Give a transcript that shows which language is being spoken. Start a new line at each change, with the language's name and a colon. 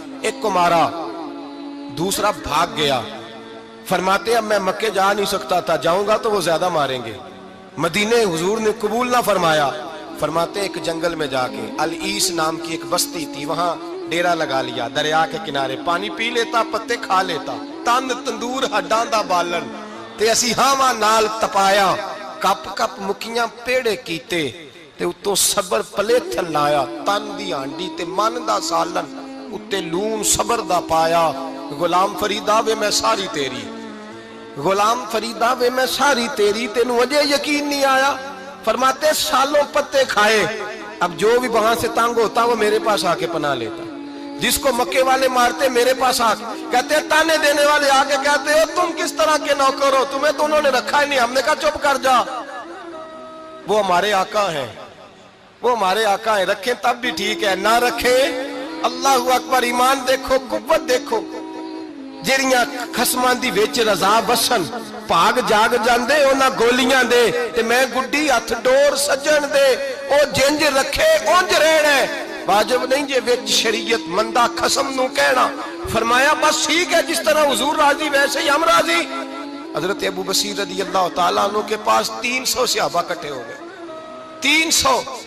Urdu: ایک کو مارا، دوسرا بھاگ گیا. فرماتے اب میں مکے جا نہیں سکتا تھا، جاؤں گا تو وہ زیادہ ماریں گے. مدینے حضور نے قبول نہ فرمایا. فرماتے ایک جنگل میں جا کے العیس نام کی ایک بستی تھی، وہاں ڈیرا لگا لیا دریا کے کنارے. پانی پی لیتا، پتے کھا لیتا.
Punjabi: تن تندور ہڈاں دا بالن تے اسی ہاواں نال تپایا. کپ کپ مکیاں پیڑے کیتے تے اتوں صبر پلیتھن لایا. تن دی ہانڈی تے من دا سالن اتے لون صبر دا پایا. غلام فریدا وے میں ساری تیری، غلام فریدا وے میں ساری تیری، تینوں اجے یقین نہیں آیا.
Urdu: فرماتے سالوں پتے کھائے، اب جو بھی وہاں سے تنگ ہوتا وہ میرے پاس آ کے پناہ لیتا. جس کو مکے والے مارتے میرے پاس آ کے کہتے ہیں، تانے دینے والے آ کے کہتے ہو تم کس طرح کے نوکر ہو، تمہیں تو انہوں نے رکھا ہی نہیں. ہم نے کہا چپ کر جا، وہ ہمارے آقا ہیں، وہ ہمارے آقا ہیں. رکھیں تب بھی ٹھیک ہے، نہ رکھیں اللہ اکبر. ایمان دیکھو، قوت دیکھو.
Punjabi: جیڑیاں خسماں دی وچ رضا بسن بھاگ جاگ جاندے انہاں گولیاں دے تے میں گڈی ہتھ ڈور سجن دے. او جنج رکھے اونج رہنا ہے، واجب نہیں جے وچ شریعت مندہ خسم نو کہنا.
Urdu: فرمایا بس ٹھیک ہے، جس طرح حضور راضی ویسے ہی ہم راضی. حضرت ابو بصیر رضی اللہ تعالیٰ عنہ کے پاس 300 صحابہ کٹھے ہو گئے. 300.